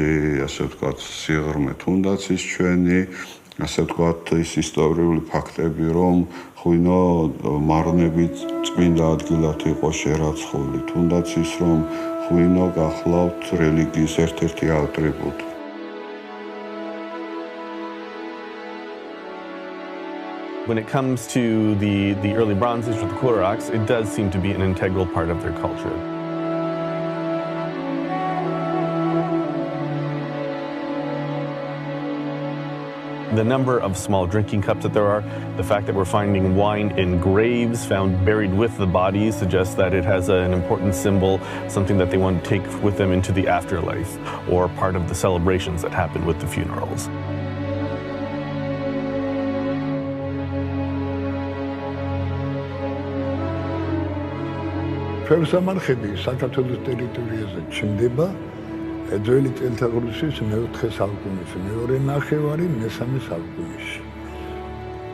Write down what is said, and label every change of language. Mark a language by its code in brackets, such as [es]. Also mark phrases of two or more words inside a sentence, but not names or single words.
[ka] ასე ვთქვათ, სიღრმე, თუნდაც ის ჩვენი, ასე ვთქვათ, ის ისტორიული ფაქტები, რომ ღვინო მარნებით წმინდა ადგილად იყო შერაცხული, თუნდაც ის, რომ ღვინო გახლავთ რელიგიის ერთ-ერთი ატრიბუტი. [en] When it comes to the early Bronze Age with the Kullaraks, it does seem to be an integral part of their culture. The number of small drinking cups that there are, the fact that we're finding wine in graves found buried with the bodies suggests that it has an important symbol, something that they want to take with them into the afterlife, or part of the celebrations that happen with the funerals. [ka] ფერმსამარხები საქართველოს ტერიტორიაზე ჩნდება ძველი წელთაღრიცხვის მე-4 საუკუნეში, მეორე ნახევარი მე-3 საუკუნეში.